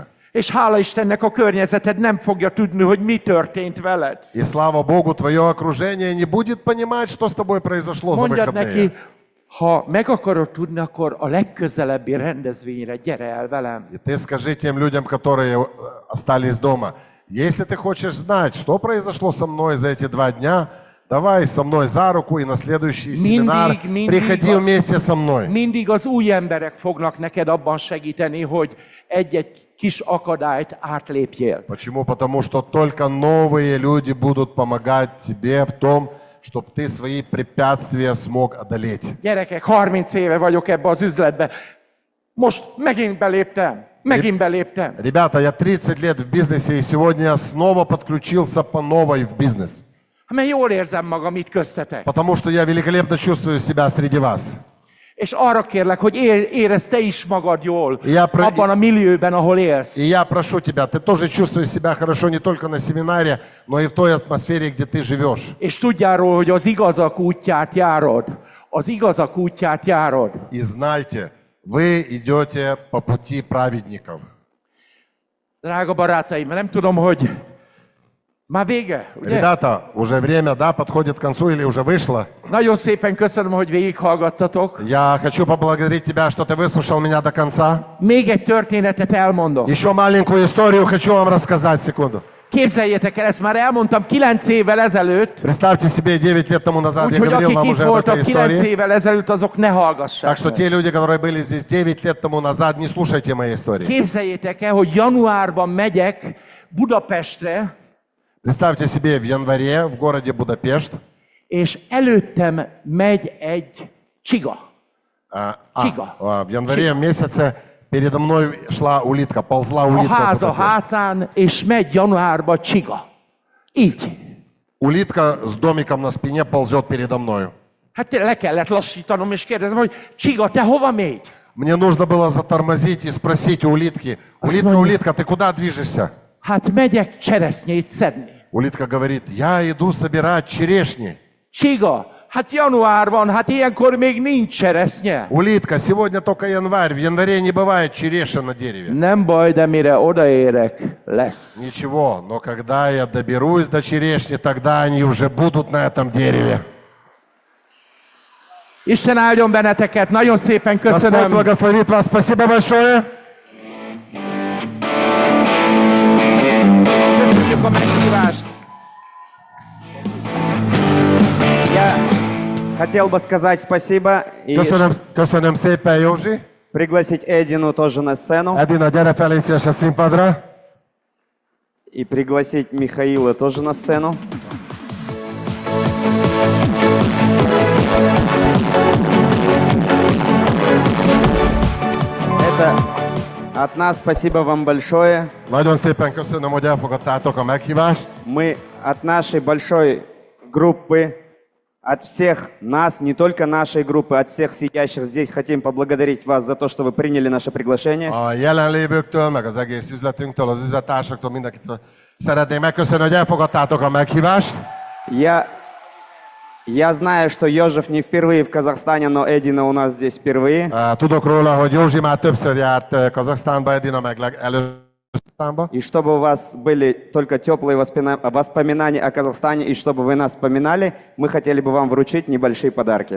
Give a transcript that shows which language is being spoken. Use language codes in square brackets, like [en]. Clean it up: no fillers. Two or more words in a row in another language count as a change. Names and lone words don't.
[hu] És hála Istennek a környezeted nem fogja tudni, hogy mi történt veled. [ru] И слава Богу, твое окружение не будет понимать, что с тобой произошло за [hu] Mondjad [ru] выходные. [hu] neki, ha meg akarod tudni, akkor a legközelebbi rendezvényre gyere el velem. [ru] И ты скажи тем людям, которые остались дома, если ты хочешь знать, что произошло со мной за эти 2 дня, давай со мной за руку и на следующий семинар приходи вместе со мной. [hu] Mindig az új emberek fognak neked abban segíteni, hogy egy-egy kis akadályt átlépjél. [ru] Почему? Потому что только новые люди будут помогать тебе в том, чтобы ты свои препятствия смог одолеть. [hu] Gyerekek, 30 éve vagyok ebbe az üzletbe. Most megint beléptem. [ru] Ребята, я 30 лет в бизнесе, и сегодня я снова подключился по новой в бизнес. [hu] Mert jól érzem magam itt köztetek. [ru] Потому что я великолепно чувствую себя среди вас. [hu] És arra kérlek, hogy érezd te is magad jól [ru] Я [hu] abban a millióben, ahol élsz. [ru] И я прошу тебя, ты тоже чувствуешь себя хорошо не только на семинаре, но и в той атмосфере, где ты живешь. [hu] És tudjál róla, hogy az igazak útját járod. Az igazak útját járod. [ru] И знайте, вы идете по пути праведников. [hu] Drága barátaim, nem tudom, hogy már vége, ugye? [ru] Ребята, уже время, да, подходит к концу или уже вышло? [hu] Nagyon szépen köszönöm, hogy végighallgattatok. [ru] Я хочу поблагодарить тебя, что ты выслушал меня до конца. [hu] Még egy történetet elmondok. [ru] Еще маленькую историю хочу вам рассказать, секунду. [hu] Képzeljétek el, ezt már elmondtam 9 évvel ezelőtt, [ru] Представьте себе, 9 лет тому назад я [hu] úgyhogy [ru] говорил [hu] akik [ru] вам [hu] itt [ru] уже об этой [hu] voltak 9 [ru] истории. [hu] évvel ezelőtt, azok ne hallgassák [ru] Так что [hu] meg. [ru] те люди, которые были здесь 9 лет тому назад, не слушайте моей истории. [hu] Képzeljétek el, hogy januárban megyek Budapestre, [ru] Представьте себе, в январе в городе Будапешт [hu] és előttem megy egy csiga. Чига. [ru] В январе месяце передо мной шла улитка, ползла [hu] A [ru] улитка. [hu] háza [ru] Будапешт. [hu] hátán, és megy januárba csiga. Így. [ru] Улитка с домиком на спине ползет передо мною. [hu] Hát le kellett lassítanom, és kérdezem, hogy Csiga, te hova mégy? [ru] Мне нужно было затормозить и спросить у улитки: улитка, улитка, ты куда движешься? [hu] Hát megyek cseresznyét szedni. [ru] Улитка говорит: я иду собирать черешни. [hu] Csiga, hát január van, hát ilyenkor még nincs cseresznye. [ru] Улитка, сегодня только январь, в январе не бывает черешен на дереве. [hu] Nem baj, de mire odaérek, lesz. [ru] Ничего, но когда я доберусь до черешни, тогда они уже будут на этом дереве. [hu] Isten áldjon benneteket, nagyon szépen [ru] Господь [hu] köszönöm. [ru] благословит вас, спасибо большое. [hu] Köszönjük a meghívást. [ru] Я хотел бы сказать спасибо и [hu] Köszönöm szépen, Józsi. [ru] пригласить Эдину тоже на сцену. [hu] Edina, gyere fel és a színpadra. [ru] И пригласить Михаила тоже на сцену. Это от нас спасибо вам большое. [hu] Nagyon szépen köszönöm, hogy elfogadtátok a meghívást. [ru] Мы от нашей большой группы, от всех нас, не только нашей группы, от всех сидящих здесь хотим поблагодарить вас за то, что вы приняли наше приглашение. [hu] A jelenlévőktől, meg az egész üzletünktől, az üzlettársaktól, mindenkitől szeretném megköszönni, hogy elfogadtátok a meghívást. [ru] Я знаю, что Ёжев не впервые в Казахстане, но Эдина у нас здесь впервые. [hu] Tudok róla, hogy Józsi már többször járt Kazaksztánba, Edina meg először. [ru] И чтобы у вас были только теплые воспоминания о Казахстане, и чтобы вы нас вспоминали, мы хотели бы вам вручить небольшие подарки.